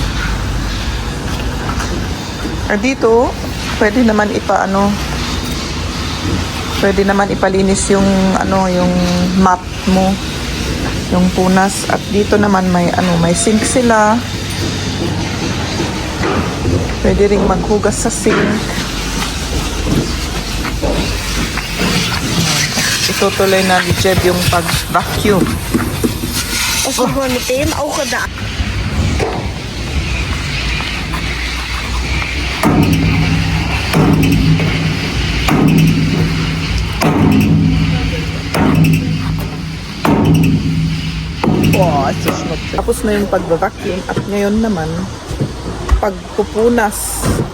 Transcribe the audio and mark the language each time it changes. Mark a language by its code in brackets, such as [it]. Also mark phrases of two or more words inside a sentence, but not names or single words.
[tl] Dito, pwede naman pwede naman ipalinis yung yung mat mo, yung punas. At dito naman may sink sila. Pwede ring maghugas sa sink. Itutuloy na ni Jeb yung pag-vacuum. [nl] Als we gewoon meteen al gedaan. [tl] Wow, tapos na yung pag-vacuum at ngayon naman pagpupunas.